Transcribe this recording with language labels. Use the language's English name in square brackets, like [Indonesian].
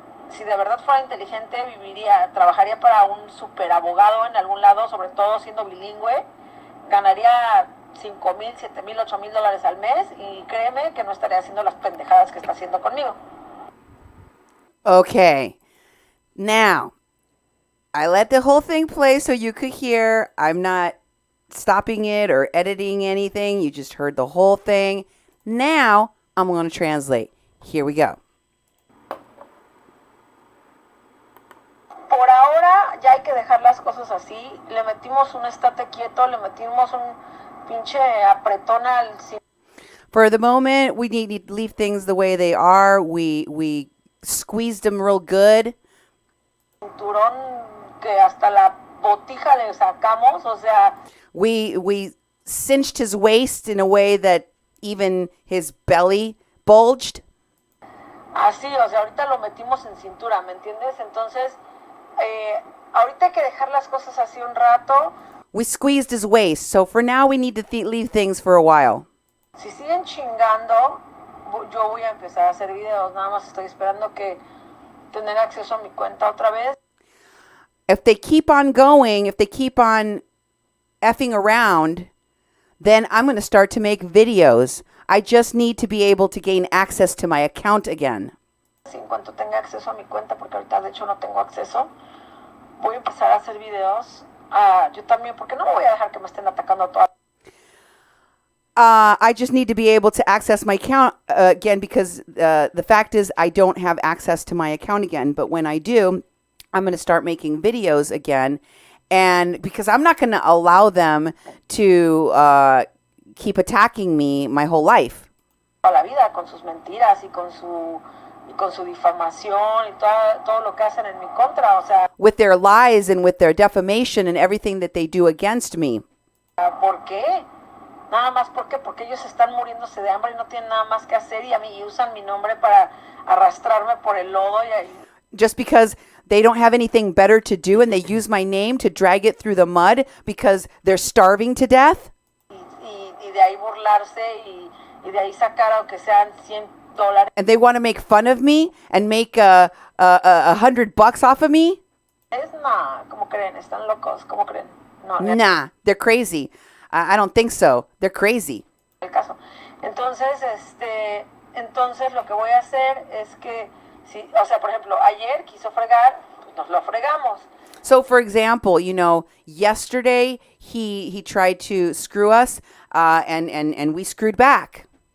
[Spanish] Si de verdad fuera inteligente, trabajaría para un superabogado en algún lado, sobre todo siendo bilingüe, ganaría $5,000, $7,000, $8,000 al mes, y créeme que no estaría haciendo las pendejadas que está haciendo conmigo. [English] Okay. Now, I let the whole thing play so you could hear. I'm not stopping it or editing anything. You just heard the whole thing. Now I'm going to translate. Here we go. [Spanish] Por ahora ya hay que dejar las cosas así. Le metimos un estate quieto, le metimos un pinche apretón al... [English] For the moment, we need to leave things the way they are. We squeezed them real good. [Spanish] Cinturón que hasta la botija le sacamos, o sea... [English] We cinched his waist in a way that even his belly bulged. [Spanish] Así, o sea, ahorita lo metimos en cintura, ¿me entiendes? Entonces, ahorita hay que dejar las cosas así un rato. [English] We squeezed his waist, so for now we need to leave things for a while. [Spanish] Si siguen chingando, yo voy a empezar a hacer videos. Nada más estoy esperando que tener acceso a mi cuenta otra vez. [English] If they keep on going, if they keep on effing around, then I'm going to start to make videos. I just need to be able to gain access to my account again. [Spanish] En cuanto tenga acceso a mi cuenta, porque ahorita de hecho no tengo acceso, voy a empezar a hacer videos. Yo también, porque no me voy a dejar que me estén atacando a todas. [English] I just need to be able to access my account again because the fact is I don't have access to my account again. But when I do, I'm going to start making videos again. And because I'm not going to allow them to keep attacking me my whole life. [Spanish] Toda la vida con sus mentiras y con su difamación y todo lo que hacen en mi contra, o sea. [English] With their lies and with their defamation and everything that they do against me. [Spanish] ¿Por qué? Nada más porque ellos están muriéndose de hambre y no tienen nada más que hacer y usan mi nombre para arrastrarme por el lodo [English] Just because they don't have anything better to do and they use my name to drag it through the mud because they're starving to death. [Spanish] Y de ahí burlarse y de ahí sacar aunque sean $100. [English] And they want to make fun of me and make $100 off of me. [Spanish] Nah, ¿cómo creen? Están locos, ¿cómo creen? No, [English] nah, they're crazy. I don't think so. They're crazy. [Spanish] El caso. Entonces, entonces lo que voy a hacer es que, o sea, por ejemplo, ayer quiso fregar, pues nos lo fregamos. [English] So, for example, yesterday he tried to screw us, and we screwed back.